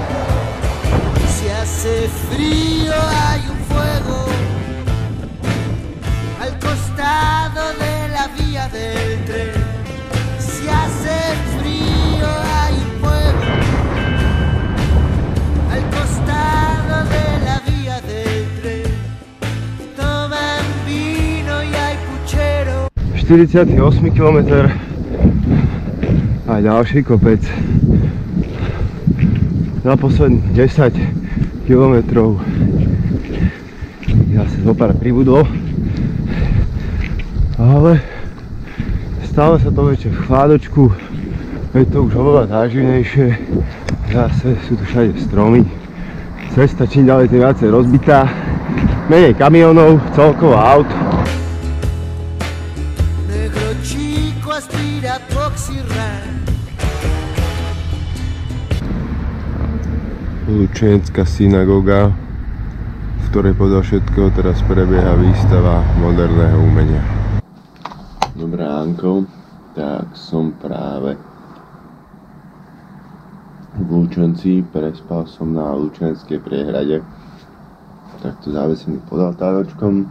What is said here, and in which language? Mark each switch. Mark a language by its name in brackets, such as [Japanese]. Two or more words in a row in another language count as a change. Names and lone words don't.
[Spanish] Si hace frío hay un fuego al costado de la vía del tren. Si hace frío hay un fuego al costado de la vía del tren. Toman vino y hay puchero. [Slovak] 48 km a ďalší kopec. Za posledných 10 km zase zopár pribudlo, ale stále sa to večer v chládočku, je to už oveľa záživnejšie, zase sú tu všade stromy, cesta čím ďalej tým viacej rozbitá, menej kamionov, celkovo aut. [Spanish] Negro chico aspira Poxirran. [Slovak] Lučenská synagoga, v ktorej podľa všetkého teraz prebieha výstava moderného umenia. Dobré ránko, tak som práve v Lučenci, prespal som na Lučenskej priehrade, takto závesený pod altáročkom.